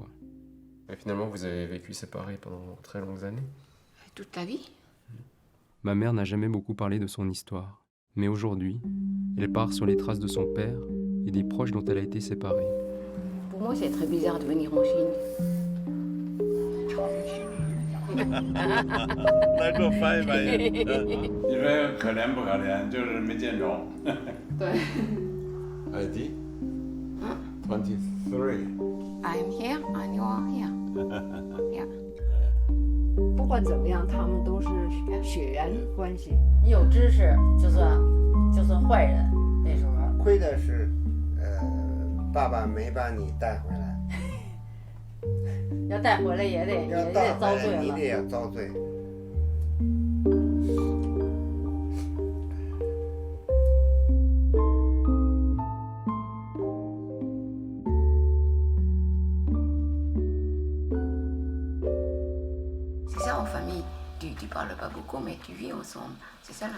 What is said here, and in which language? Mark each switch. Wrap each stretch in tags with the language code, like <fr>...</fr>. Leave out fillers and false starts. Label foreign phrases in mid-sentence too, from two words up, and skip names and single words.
<fr>Et finalement, vous avez vécu séparés pendant très longues années. Toute la vie. Ma mère n'a jamais beaucoup parlé de son histoire. Mais aujourd'hui, elle part sur les traces de son père et des proches dont elle a été séparée. Pour moi, c'est très bizarre de venir en Chine.</fr> <zh>来给我翻译翻译。你说可怜不可怜？就是没见着。对。 ID 23。</zh> <en>I'm here and you are here. Yeah.</en> <zh>不管怎么样，他们都是血缘关系。你有知识就算坏人，那时候亏的是，爸爸没把你带回来。要带回来也得遭罪了。你得要遭罪。</zh> <fr>C'est ça en famille. Tu parles pas beaucoup, mais tu vis ensemble.</fr>